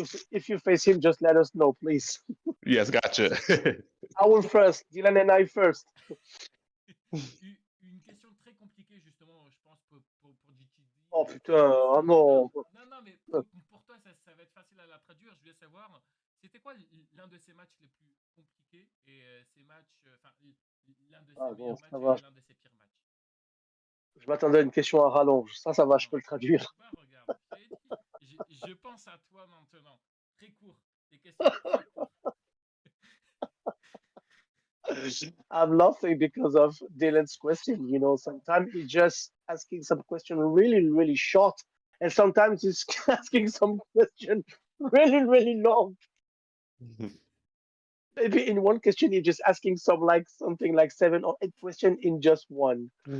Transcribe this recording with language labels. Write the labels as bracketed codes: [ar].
[en] If you face him, just let us know, please. Yes, gotcha. Our first, Dylan and I first. [fr] Une question très compliquée, justement, je pense, pour GTD. Oh putain, oh non. Non, mais pour toi, ça va être facile à la traduire. Je voulais savoir, c'était quoi l'un de ces matchs les plus compliqués et ces matchs, enfin, l'un de ses Bon, meilleurs ça matchs va. et l'un de ses pires matchs? Je m'attendais à une question à rallonge. Ça va, je peux le traduire. Bah, regarde, je pense à toi maintenant. Très court, des questions très courtes. [en] I'm laughing because of Dylan's question. You know, sometimes he's just asking some question really, really short, and sometimes he's asking some question really, really long. Maybe in one question you're just asking something like 7 or 8 questions in just one.